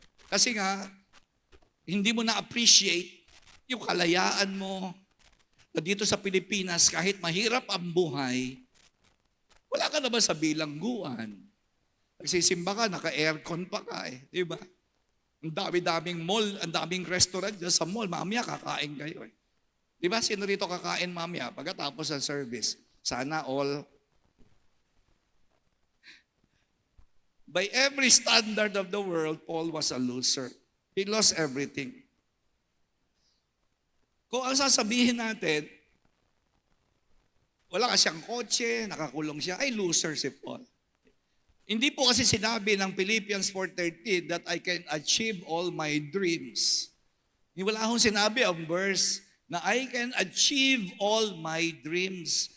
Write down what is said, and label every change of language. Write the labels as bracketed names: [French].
[Filipino] Kasi nga, hindi mo na-appreciate yung kalayaan mo na dito sa Pilipinas, kahit mahirap ang buhay, wala ka naman sa bilangguan. Nagsisimba ka, naka-aircon pa ka di ba? Ang dami-daming mall, ang daming restaurant dyan sa mall, mamaya kakain kayo Di ba, sino rito kakain mamaya pagkatapos ng service? Sana all. [English] By every standard of the world, Paul was a loser. He lost everything. [Filipino] Kung ang sasabihin natin, wala ka siyang kotse, nakakulong siya, ay loser si Paul. Hindi po kasi sinabi ng Philippians 4:13 [English] that I can achieve all my dreams. [Filipino] Wala akong sinabi ang verse na [English] I can achieve all my dreams.